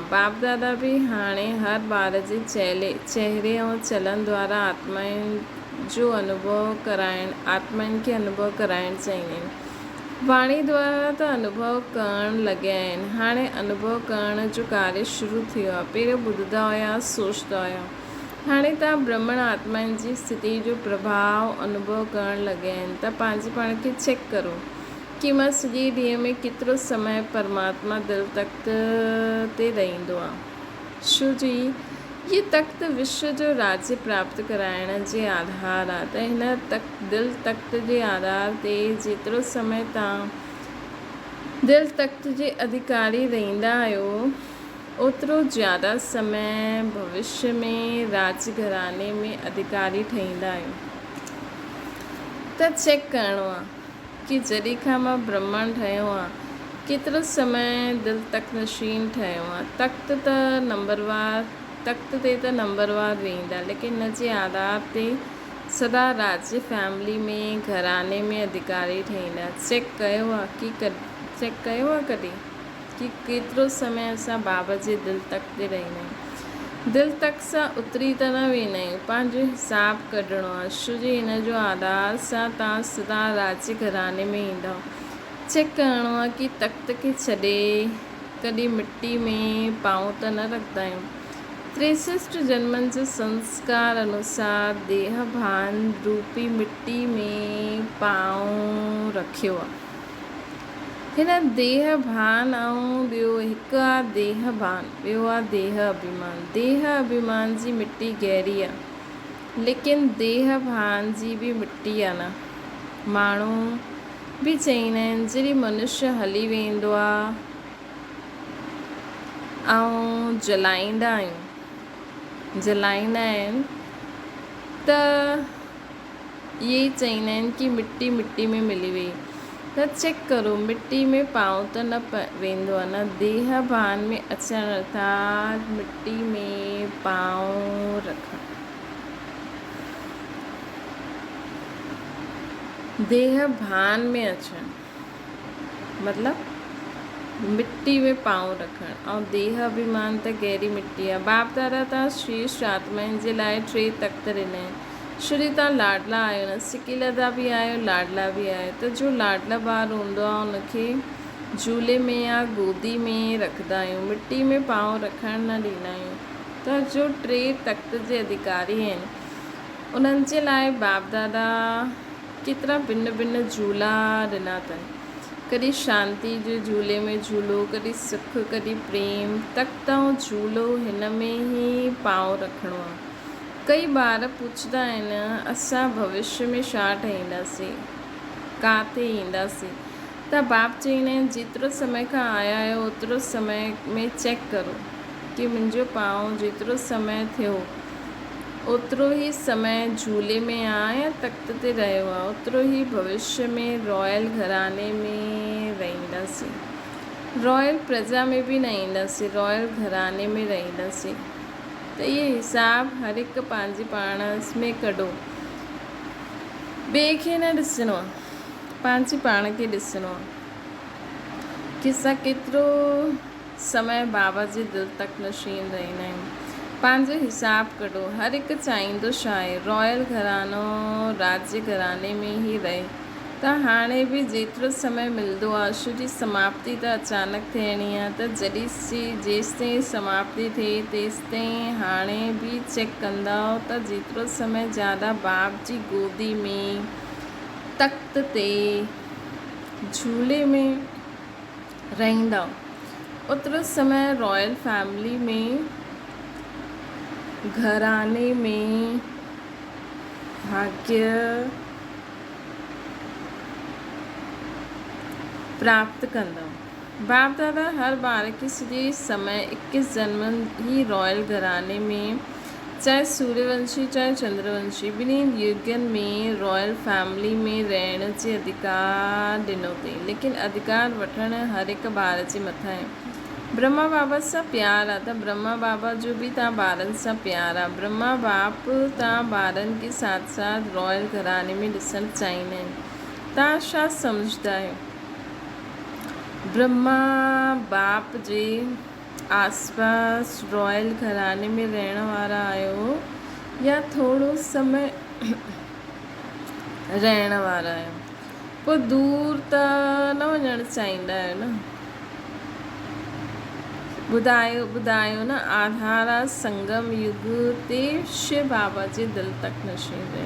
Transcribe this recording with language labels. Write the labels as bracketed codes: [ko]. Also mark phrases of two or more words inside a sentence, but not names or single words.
[sd] बाप दादा बि हाणे हर ॿार जे चहिरे ऐं चलन द्वारा आत्माउनि खे अनुभव कराइणु चाहींदा आहिनि। वाणी द्वारा त अनुभव करणु लॻिया आहिनि। हाणे अनुभव करण जो कार्य शुरू थियो आहे। पहिरियों ॿुधंदा हुया, सोचंदा हुया। हाणे तव्हां ब्राह्मण आत्माउनि जी स्थिति जो प्रभाव अनुभव करणु लॻिया आहिनि। त पंहिंजे पाण खे चेक करो कि मां सॼे ॾींहं में केतिरो समय परमात्मा दिलि तख्त ते रहंदो आहे। छो जी ये तख्त विश्व जो राज्य प्राप्त कराइण जे आधार आहे। त हिन दिलि तख्त जे आधार ते जेतिरो समय तव्हां दिलि तख्त जे अधिकारी रहंदा आहियो ओतिरो ज़्यादा समय भविष्य में राज्य घराने में अधिकारी ठहींदा आहियो। त चेक करिणो आहे कि जॾहिं खां मां ब्राह्मण ठहियो आहे केतिरो समय दिलि तख्त नशीन ठहियो आहे। तख्त ते त नंबरवार वेंदा, लेकिन इन जे आधार ते सदा राज्य फैमिली में घराने में अधिकारी ठहींदा। चेक कयो आहे कॾहिं कि केतिरो समय असां बाबा जे दिलि तख्त ते रहंदा आहियूं। दिलि तख्त सां उतरी त न वेंदा आहियूं, पंहिंजो हिसाबु कढणो आहे। छो जी हिन जो आधार सां तव्हां सदा राज्य घराने में ईंदव। चेक करिणो आहे कि तख्त खे छॾे कॾहिं मिट्टी में पांव त न रखंदा आहियूं। 63 जन्मनि जो संस्कार अनुसार देह भान रूपी मिट्टी में पांव रखियो आहे। हिन देह भान ऐं ॿियो हिकु आहे देह भान, ॿियो आहे देह अभिमान। देह अभिमान जी मिट्टी गहरी आहे, लेकिन देह भान जी बि मिट्टी आहे न। माण्हू बि चईंदा आहिनि जॾहिं मनुष्य हली वेंदो आहे ऐं जलाईंदा आहिनि त इहे ई चईंदा आहिनि कि मिट्टी में मिली वई। त चेक करो, मिट्टी में पांव त न वेंदो आहे न। देह भान में अचणु अर्थात मिट्टी में पांव रखणु। देह भान में अचणु मतलब मिट्टी में पांव रखणु। ऐं देह अभिमान त गहरी मिट्टी आहे। बाप दादा तव्हां श्रेष्ठ आत्माउनि जे लाइ 3 तख़्त ॾिना आहिनि। श्री तव्हां लाडला आहियो न, सिकीलदा बि आहियो, लाडला बि आहियो। त जो लाडला ॿारु हूंदो आहे उनखे झूले में या गोदी में रखंदा आहियूं, मिट्टी में पांव रखणु न ॾींदा आहियूं। त जो 3 तख़्त जे अधिकारी आहिनि उन्हनि जे लाइ बाप दादा केतिरा भिन्न भिन्न झूला ॾिना अथनि। कॾहिं शांति जे झूले में झूलो, कॾहिं सुख, कॾहिं प्रेम। तख़्त ऐं झूलो हिन में ई पांव रखिणो आहे। कई ॿार पुछंदा आहिनि असां भविष्य में छा ठहींदासीं, किथे ईंदासीं। त बाप चईंदा आहिनि जेतिरो समय खां आया आहियो ओतिरो समय में चेक करो कि मुंहिंजो पांव जेतिरो समय थियो ओतिरो ई समय झूले में आहे या तख़्त ते रहियो आहे, ओतिरो ई भविष्य में रॉयल घराने में रहंदासीं। रॉयल प्रजा में बि न ईंदासीं, रॉयल घराने में रहंदासीं। त इहे हिसाब हर हिकु पंहिंजे पाण में कढो। ॿिए खे न ॾिसणो आहे, पंहिंजे पाण खे ॾिसणो आहे कि असां केतिरो समय बाबा जे दिलि तक नशीन रहंदा आहियूं। पंहिंजो हिसाब कढो। हर हिकु चाहींदो छा आहे, रॉयल घरानो राज्य घराने में ई रहे। त हाणे बि जेतिरो समय मिलंदो आहे, अशु जी समाप्ति त अचानक थियणी आहे। त जेसिताईं समाप्ति थिए तेसिताईं हाणे बि चेक कंदा त जेतिरो समय ज़्यादा बाप जी गोदी में, तख़्त ते, झूले में रहंदा ओतिरो समय [en] royal family [sd] में, घराने में भाग्य प्राप्त कंदा। बाप दादा हर ॿार खे सॼे समय 21 जन्म ही रॉयल घराने में, चाहे सूर्यवंशी चाहे चंद्रवंशी, ॿिन्ही युगनि में [en] royal family [sd] में रहण जे अधिकार ॾिनो अथई। लेकिन अधिकार वठणु हर हिकु ॿार जे मथां आहे। ब्रह्मा बाबा सां प्यार आहे त ब्रह्मा बाबा जो बि तव्हां ॿारनि सां प्यार आहे। ब्रह्मा बाप तव्हां ॿारनि खे साथ साथ रॉयल घराने में ॾिसणु चाहींदा आहिनि। तव्हां छा सम्झंदा आहियो, ब्रह्मा बाप जे आसपास रॉयल घराने में रहण वारा आहियो या थोरो समय रहण वारा आहियो? पोइ दूर त न वञणु चाहींदा आहियो न? ॿुधायो न। आधार आहे संगम युग ते शिव बाबा जे दिलि तक नशीन रहण।